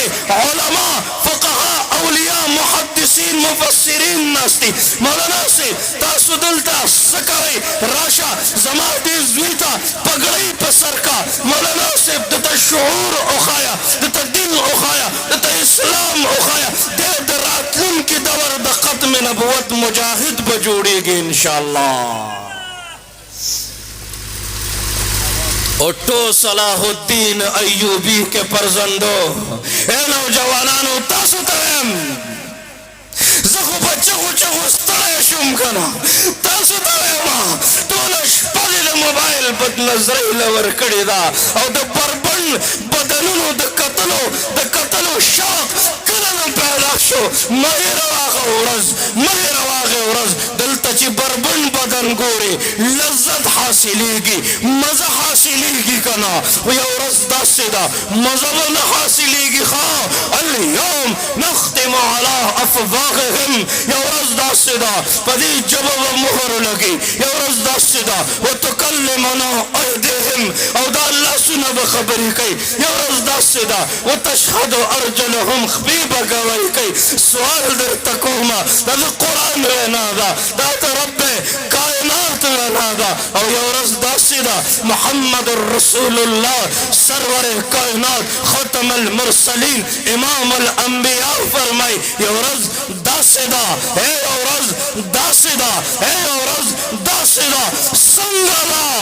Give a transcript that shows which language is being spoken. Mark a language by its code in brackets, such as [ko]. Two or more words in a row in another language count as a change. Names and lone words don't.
[ps] علما فقها اولیاء محدثین مفسرین ناست دي مولانا صاحب تاسو دلته څه کوئ راشه زما دې زوی ته پګړۍ په سر کا مولانا صاحب دته شعور وښایه دته دین وښایه دته اسلام وښایه دی د راتلونکي دور د ختم نبوت مجاهد به جوړېږي انشاءالله [ur] اٹھو صلاح الدین ایوبی کے فرزندو اے نوجوانو [ps] تاسو ته وایم زخو بچغو چغو ستړی شوم کنه تاسو ته وایم ټوله شپه دې د موبایل بد نظرۍ له ورکړې ده او د بربنډ بدنونو د کتلو شوق کله نه پیدا شو مه هېروه هغه ورځ مه هېروه هغې ورځ دلته چې بربنډ بدن ګورې لذت حاصلېږي مزه حاصلېږي که نه خو یو ورځ داسې ده مزه به نه حاصلېږي ښه [ar] اليوم نختم على افواههم [ps] یو ورځ داسې ده په دې ژبه به مهر لګي یو ورځ داسې ده [ar] وتکلمنا ایدیهم [ps] او دا لاسونه به خبرې کوي یو ورځ داسې ده [ar] وتشهد ارجلهم [ps] خپې به ګواهي کوي سوال درته کومه دا د قرآن وینا ده دا د رب کائنات وینا ده او یو ورځ داسې ده محمد رسول الله سرور کائنات [ar] ختم المرسلین امام الانبیاء [ps] فرمای یو ورځ داسې ده اے یو ورځ داسې ده اے یو ورځ داسې ده څنګه ده